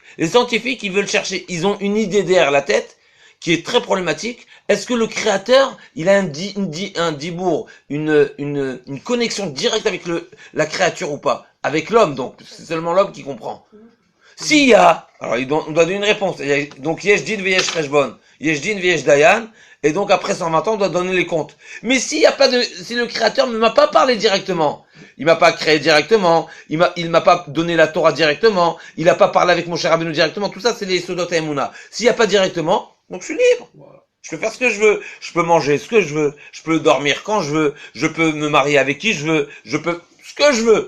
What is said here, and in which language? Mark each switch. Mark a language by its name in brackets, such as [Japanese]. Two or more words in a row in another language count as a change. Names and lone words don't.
[French] Les scientifiques, ils veulent chercher, ils ont une idée derrière la tête qui est très problématique. Est-ce que le créateur, il a un dibour, une connexion directe avec la créature ou pas? Avec l'homme, donc. C'est seulement l'homme qui comprend. S'il y a, alors on doit donner une réponse. [Hebrew] Donc יש דין ויש חשבון, יש דין ויש דיין, [French] et donc après 120 ans, on doit donner les comptes. Mais s'il y a pas si le créateur ne m'a pas parlé directement, il m'a pas créé directement, il m'a pas donné la Torah directement, il a pas parlé avec Moshe Rabbeinu directement, tout ça c'est les [Hebrew] סודות אמונה. [French] S'il y a pas directement, donc je suis libre. Je peux faire ce que je veux, je peux manger ce que je veux, je peux dormir quand je veux, je peux me marier avec qui je veux, je peux ce que je veux.